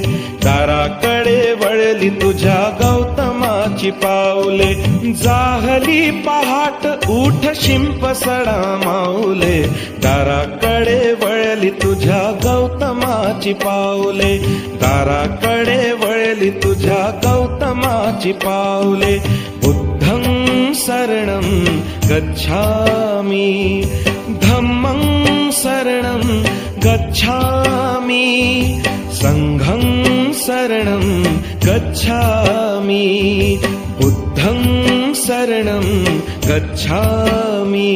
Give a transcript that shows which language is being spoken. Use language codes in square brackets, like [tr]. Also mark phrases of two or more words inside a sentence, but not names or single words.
[mr] दाराकडे वळली तुझ्या गौतमाची पावले. जाहली पहाट उठ शिंप सडा माऊले. दाराकडे वळली तुझ्या गौतमाची पावले. दाराकडे वळली तुझ्या गौतमाची पावले. [pi] बुद्धं शरणं गच्छामि. धम्मं शरणं गच्छामि. संघं शरणं गच्छामि. बुद्धं शरणं गच्छामि.